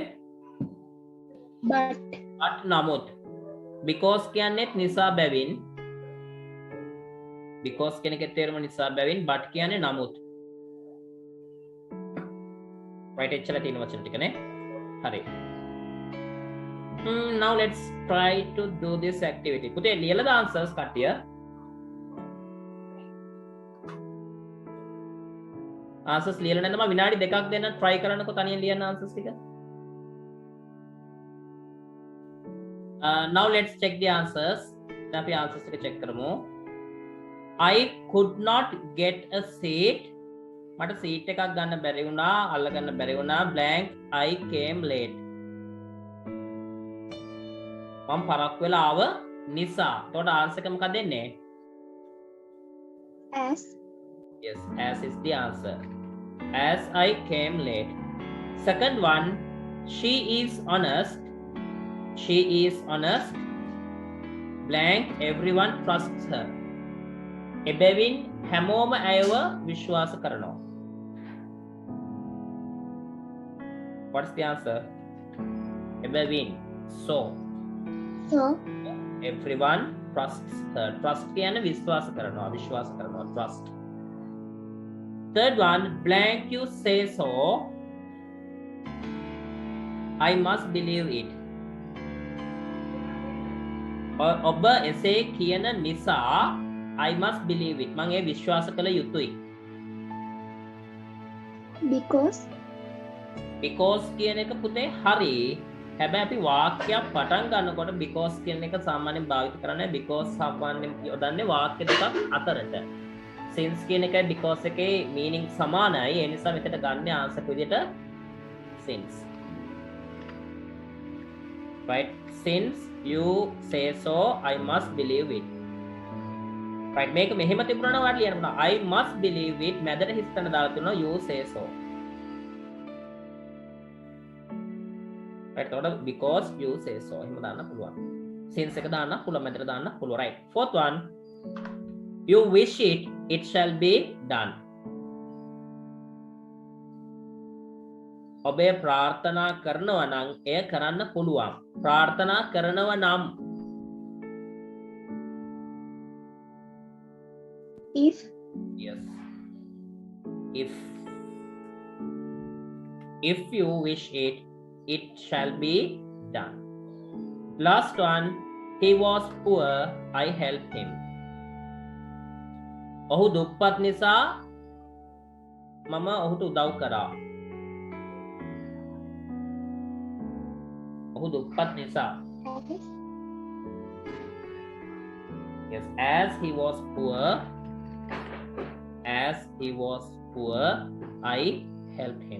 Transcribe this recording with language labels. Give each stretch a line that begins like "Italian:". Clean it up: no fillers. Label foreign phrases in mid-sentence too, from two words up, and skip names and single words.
English: but
Sinhala: නමුත් because කියන්නේත් නිසා බැවින්. because කියන එකේ තේරුම නිසා බැවින්. but කියන්නේ නමුත්. right, එච්චර තියෙන වචන ටිකනේ. හරි.
English: now let's try to do this activity.
Sinhala: පුතේ ලියලා answers කට්ටිය. answers ලියලා නැත්නම් මම විනාඩි 2ක් දෙන්න try කරන්නකෝ තනියෙන් ලියන්න answers ටික.
English: now let's check the answers.
Sinhala: දැන් අපි answers ටික check කරමු.
English: I could not get a seat.
Sinhala: මට seat එකක් ගන්න බැරි වුණා, අල්ල ගන්න බැරි වුණා.
English: blank I came late.
Sinhala: මම පරක් වෙලා ආව නිසා. එතකොට answer එක මොකක්ද දෙන්නේ?
English: as. Yes, as is the answer. As I came late. Second one, she is honest. She is honest. Blank, everyone trusts her.
Sinhala: එබැවින් හැමෝම ඇයව විශ්වාස කරනවා.
English: What's the answer? එබැවින්. So everyone trusts her.
Sinhala: Trust කියන්නේ විශ්වාස කරනවා, විශ්වාස කරනවා.
English: Trust. Third one, blank you say so. I must believe it.
Sinhala: ඔබ එසේ කියන නිසා
English: I must believe it.
Sinhala: මම ඒ විශ්වාස කළ යුතුයි.
English: Because
Sinhala: කියන එක පුතේ හරි. හැබැයි අපි වාක්‍යයක් පටන් ගන්නකොට because කියන එක සාමාන්‍යයෙන් භාවිත කරන්නේ because සාමාන්‍යයෙන් යොදන්නේ වාක්‍ය දෙකක් අතරට. since කියන එකයි because එකේ meaning සමානයි. ඒ නිසා මෙතන ගන්න ආන්සර් විදිහට since.
English: Right? Since you say so, I must believe it. Right?
Sinhala: මේක මෙහෙම තිබුණා නම් වාට ලියන්න පුළුවන්.
English: I must believe it.
Sinhala: මැදට හිස්තන දාලා තුනෝ
English: you say so. Right?
Sinhala: එතකොට
English: because you say so
Sinhala: එහෙම දාන්න පුළුවන්. since එක දාන්න පුළුවන්, මැදට දාන්න පුළුවන්.
English: Right? Fourth one. You wish it, it shall be done.
Sinhala: ඔබේ ප්‍රාර්ථනා කරනවා නම් එය කරන්න පුළුවන්. ප්‍රාර්ථනා කරනවා නම්
English: if yes. If you wish it, it shall be done. Last one. He was poor, I helped him. ඔහු දුප්පත් නිසා මම ඔහුට උදව් කරා. ඔහු දුප්පත් නිසා. Yes, as he was poor, I helped him.